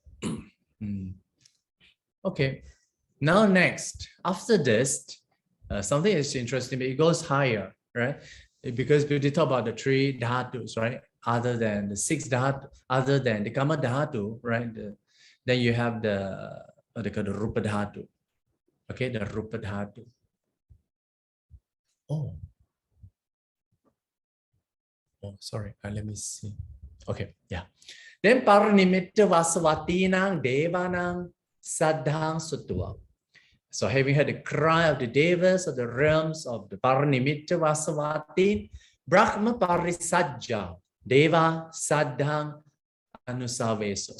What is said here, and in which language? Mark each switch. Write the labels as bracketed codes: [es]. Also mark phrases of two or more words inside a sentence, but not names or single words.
[en] Okay. Now next, after this, something is interesting, but it goes higher, right? Because we talk about the 3 dhatus, right? Other than the 6 dhatu, other than the [pi] Kama dhatu, [en] right? Then you have the what they call the [pi] Rupa dhatu. [en] Okay, the [pi] Rupa dhatu. [en] Oh, sorry. Let me see. Okay, yeah. [pi] Then Paranimitta Vasavatinang Devanang Saddhang Sutta. [en] So having heard the cry of the devas of the realms of the Paranimitta Vasavati, [pi] Brahma Parisajja, Deva Saddhang Anusaveso.